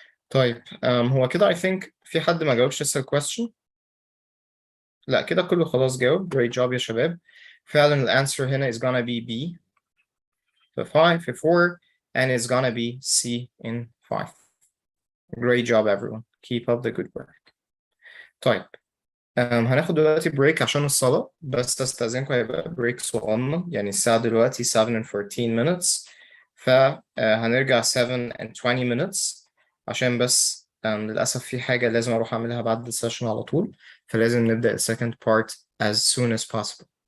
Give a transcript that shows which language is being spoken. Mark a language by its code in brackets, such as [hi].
[ar] طيب هو كده [en] I think [ar] في حد ما جاوبش لسه الكويستشن. لا كده كله خلاص جاوب. [en] Great job [ar] يا شباب. فعلا الانسر هنا [en] is gonna be B [ar] في 5 في [en] 4 and it's gonna be C in 5. Great job everyone. Keep up the good work. [ar] طيب هناخد دلوقتي بريك عشان الصلاة، بس استأذنكم هيبقى بريك صغنن، يعني الساعة دلوقتي [en] 7 and 14 minutes، [ar] فهنرجع [en] 7 and 20 minutes [ar] عشان بس للأسف في حاجة لازم أروح أعملها بعد السيشن على طول، فلازم نبدأ ال [en] second part as soon as possible.